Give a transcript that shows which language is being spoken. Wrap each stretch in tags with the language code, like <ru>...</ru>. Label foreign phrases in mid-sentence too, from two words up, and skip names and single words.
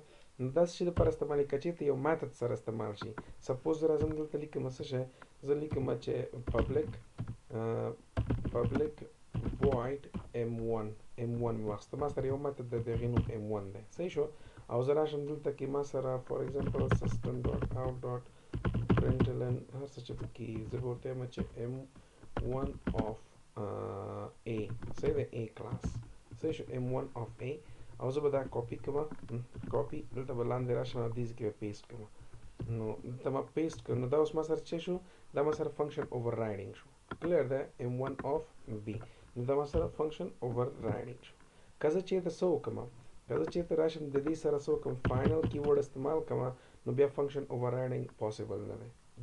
<ps>نو دا څه لپاره استعمالي کچې ته یو میتھډ سره استعمال شي. سپوز راځم دلته لیکم څه شی، زه لیکم چې</ps> <en>public void m1</en> <ps>مې واخیسته، ما سره یو میتھډ دی د هغې نوم m1 دی. صحیح شو؟ او زه راشم دلته کې ما سره</ps> <en>for example system dot out dot println</en> <ps>هر څه چې پکې زه به ورته وایم چې</ps> <en>m1 of a.</en> <ps>صحیح دی؟</ps> <en>a class.</en> <ps>صحیح شو؟</ps> <en>m1 of a.</en> <ps>او زه به دا کاپی کوم، کاپی دلته به لاندې راشم او دې کې به پیسټ کوم. نو دلته ما پیسټ کړ، نو دا اوس ما سره څه شو؟ دا ما سره</ps> <en>function overriding</en> <ps>شو. کلیر ده؟</ps> <en>m1 of b.</en> <ps>نو دا ما سره</ps> <en>function overriding</en> <ps>شو. که زه چېرته څه وکړم، که زه چېرته راشم د دې سره څه وکړم</ps> <en>final keyword</en> <ps>استعمال کوم، نو بیا</ps> <en>function overriding</en> <ps>پاسبل نه دی.</ps>